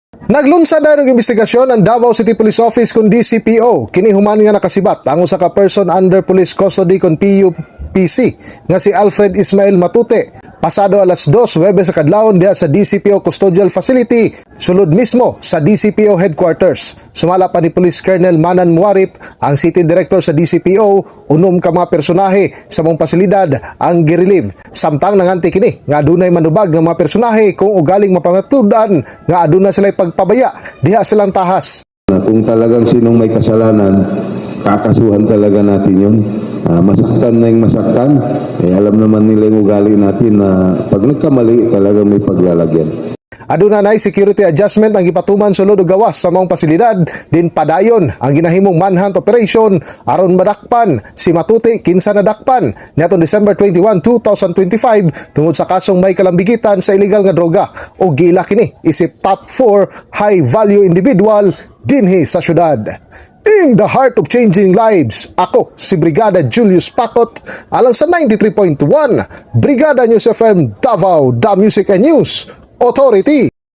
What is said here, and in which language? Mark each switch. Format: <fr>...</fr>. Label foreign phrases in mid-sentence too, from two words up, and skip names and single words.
<tl>Naglunsad na ng investigasyon ang Davao City Police Office kung DCPO.</tl> <ceb>Kini human nga nakasibat ang usa ka</ceb> <en>person under police custody</en> <ceb>kon PUPC nga si Alfred Ismael Matute. Pasado alas 2 Huwebes sa kadlawon diha sa DCPO Custodial Facility, sulod mismo sa DCPO Headquarters. Sumala pa ni Police Colonel Manan Muarip, ang City Director sa DCPO, unom ka mga personahe sa mong pasilidad ang girelieve. Samtang nanganti kini nga adunay manubag ng mga personahe kung ugaling mapangatudan nga aduna sila'y pagpabaya diha silang tahas.</ceb> <tl>Kung talagang sinong may kasalanan, kakasuhan talaga natin yun. Masaktan na yung masaktan, alam naman nila yung ugali natin na pag nagkamali talagang may paglalagyan.</tl> <ceb>Aduna nay</ceb> <en>security adjustment</en> <ceb>ang gipatuman sulod og gawas sa maong pasilidad, din padayon ang ginahimong</ceb> <en>manhunt operation</en> <ceb>aron madakpan si Matute kinsa nadakpan niadtong December 21, 2025 tungod sa kasong may kalambigitan sa illegal nga droga o gila kini isip top 4</ceb> <en>high value individual</en> <ceb>dinhi sa syudad.</ceb> <en>In the heart of changing lives,</en> <ceb>ako si Brigada Julius Pacot alang sa 93.1 Brigada News FM Davao,</ceb> <en>The Music and News Authority.</en>